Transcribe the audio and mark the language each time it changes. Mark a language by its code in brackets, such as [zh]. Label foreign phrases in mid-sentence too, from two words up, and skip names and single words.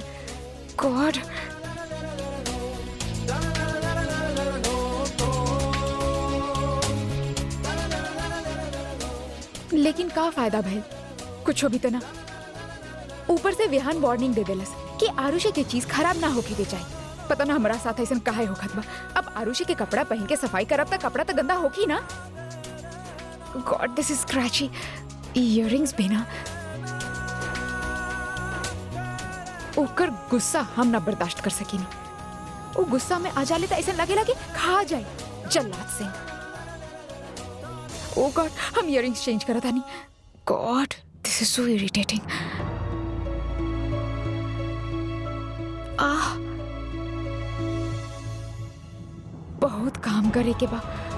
[bho] गॉड, लेकिन का फायदा भइल? कुछ भी तो ना। ऊपर से विहान वार्निंग दे देलस कि आरुषि के चीज खराब ना होके के चाहिए। पता ना हमारा साथ ऐसा काहे होखत बा। अब आरुषि के कपड़ा पहन के सफाई करब त कपड़ा तो गंदा होगी ना। [en] God, this is scratchy. Earrings [bho] भी ना। ओकर गुस्सा हम ना बर्दाश्त कर सकीनी। वो गुस्सा में आ जाले तो ऐसा लगेला कि खा जाए जल्लाद सिंह। [en] oh God, [bho] हम [en] earrings change [bho] करत हनी। [en] God, this is so irritating. [bho] आह, बहुत काम करे के बा।